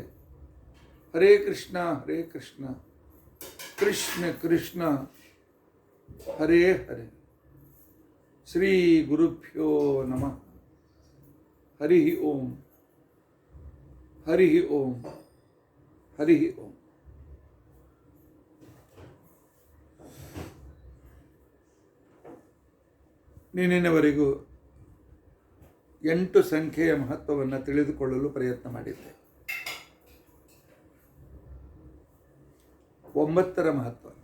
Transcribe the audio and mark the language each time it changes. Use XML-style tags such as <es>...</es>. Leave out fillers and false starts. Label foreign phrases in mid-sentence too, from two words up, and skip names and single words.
<sa>ಹರೇ ಕೃಷ್ಣ ಕೃಷ್ಣ ಕೃಷ್ಣ ಹರೇ ಹರೇ. ಶ್ರೀ ಗುರುಭ್ಯೋ ನಮಃ. ಹರಿ ಓಂ ಹರಿ ಓಂ ಹರಿ ಓಂ.</sa> <kn>ನಿನ್ನೆವರೆಗೂ 8 ಸಂಖ್ಯೆಯ ಮಹತ್ವವನ್ನು ತಿಳಿದುಕೊಳ್ಳಲು ಪ್ರಯತ್ನ ಮಾಡಿದ್ದೆ. 9ರ ಮಹತ್ವ.</kn>